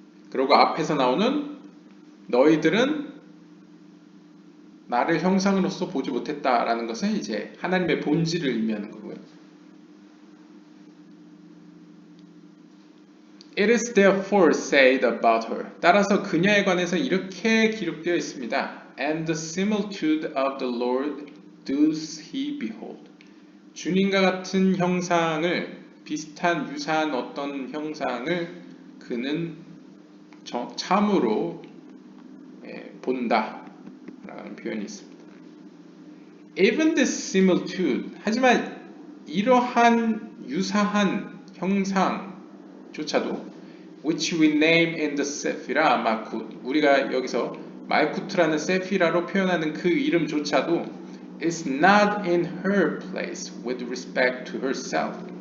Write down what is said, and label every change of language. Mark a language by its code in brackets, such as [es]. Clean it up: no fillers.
[ko] 그리고 앞에서 나오는 너희들은 나를 형상으로서 보지 못했다라는 것은 이제 하나님의 본질을 의미하는 거고요. [en] It is therefore said about her. [ko] 따라서 그녀에 관해서 이렇게 기록되어 있습니다. [en] And the similitude of the Lord does he behold. [ko] 주님과 같은 유사한 어떤 형상을 그는 참으로 본다 라는 표현이 있습니다. [en] Even this similitude, [ko] 하지만 이러한 유사한 형상조차도 [en] which we name in the 세피라 마쿠, [ko] 우리가 여기서 말쿠트라는 세피라로 표현하는 그 이름조차도 [en] is not in her place with respect to herself.